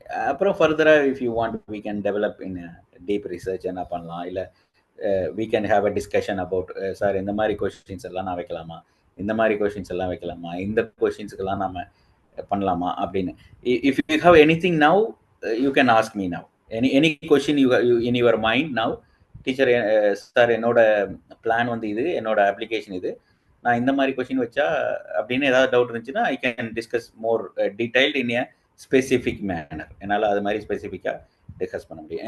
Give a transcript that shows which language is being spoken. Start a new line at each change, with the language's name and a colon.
Tamil: அப்புறம் ஃபர்தராக
English: if you want we can develop in a deep research
Tamil: என்ன பண்ணலாம். இல்லை
English: we can have a discussion about
Tamil: sir இந்த மாதிரி கொஸ்டின்ஸ் எல்லாம் நான் வைக்கலாமா, இந்த மாதிரி கொஸ்டின்ஸ் எல்லாம் வைக்கலாமா, இந்த கொஸ்டின்ஸுக்கெல்லாம் நம்ம பண்ணலாமா அப்படின்னு.
English: if you have anything now you can ask me now. Any question you in your mind now,
Tamil: teacher sir என்னோட பிளான் வந்து இது, என்னோட அப்ளிகேஷன் இது, நான் இந்த மாதிரி கொஸ்டின் வச்சா அப்படின்னு ஏதாவது டவுட் இருந்துச்சுன்னா
English: I can discuss more detailed in a specific manner.
Tamil: என்னால் அது மாதிரி ஸ்பெசிஃபிக்காக டிஸ்கஸ் பண்ண முடியும்.